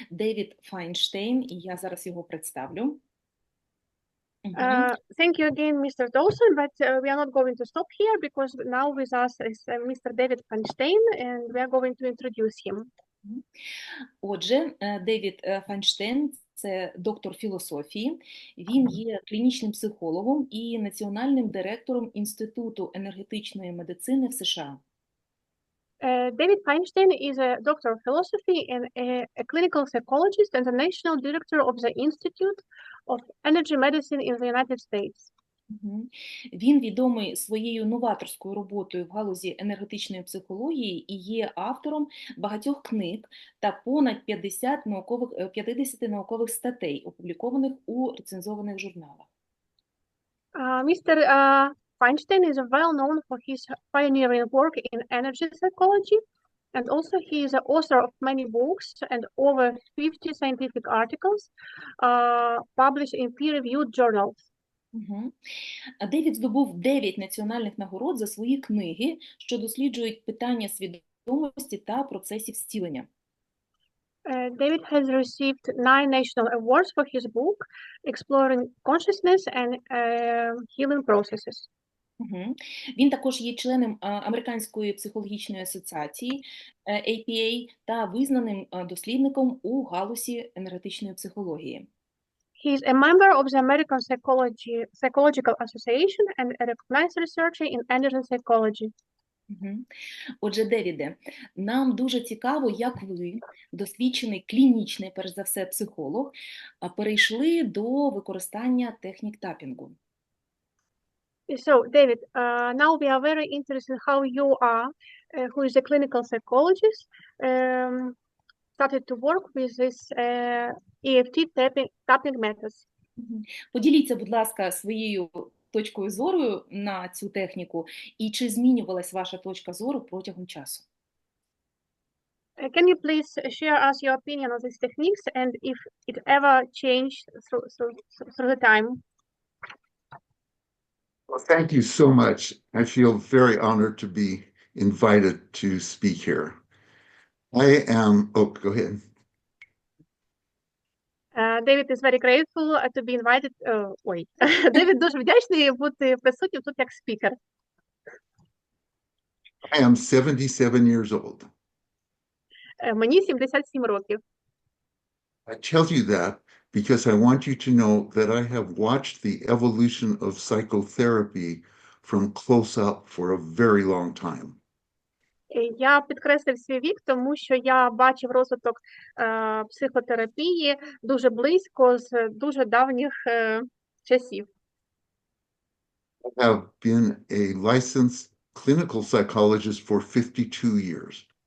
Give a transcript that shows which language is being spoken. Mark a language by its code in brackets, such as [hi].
[uk] Девід Файнштейн, і я зараз його представлю. [en] Thank you again, Mr. Dawson, but we are not going to stop here because now with us is Mr. Devid Feinstein, and we are going to introduce him. [uk] Отже, Девід Файнштейн – це доктор філософії, він є клінічним психологом і національним директором Інституту енергетичної медицини в США. [en] Devid Feinstein is a doctor of philosophy and a clinical psychologist and the national director of the Institute of Energy Medicine in the United States. [uk] Він відомий своєю новаторською роботою в галузі енергетичної психології і є автором багатьох книг та понад 50 наукових статей, опублікованих у рецензованих журналах. [en] Mr. Feinstein is well known for his pioneering work in energy psychology, and also he is the author of many books and over 50 scientific articles published in peer-reviewed journals. [uk] Девід здобув 9 національних нагород за свої книги, що досліджують питання свідомості та процесів зцілення. [en] David has received 9 national awards for his book, Exploring Consciousness and Healing Processes. [uk] Він також є членом Американської психологічної асоціації APA та визнаним дослідником у галузі енергетичної психології. [en] He is a member of the American Psychological Association and a recognized researcher in energy psychology. [uk] Отже, Девіде, нам дуже цікаво, як ви, досвідчений клінічний, перш за все, психолог, перейшли до використання технік тапінгу. [en] So, David, now we are very interested how you are, who is a clinical psychologist, started to work with this EFT tapping methods. [uk] Поділіться, будь ласка, своєю точкою зору на цю техніку, і чи змінювалась ваша точка зору протягом часу? [en] Can you please share us your opinion on these techniques and if it ever changed through the time? Well, thank you so much. I feel very honored to be invited to speak here. Go ahead. David is very grateful to be invited. [uk] David дуже вдячний бути присутнім тут як спікер. [en] I am 77 years old. [uk] Мені 77 років. [en] I tell you that because I want you to know that I have watched the evolution of psychotherapy from close up for a very long time. [uk] Я підкреслив свій вік, тому що я бачив розвиток психотерапії дуже близько з дуже давніх часів. [en] I have been a licensed clinical psychologist for 52 years.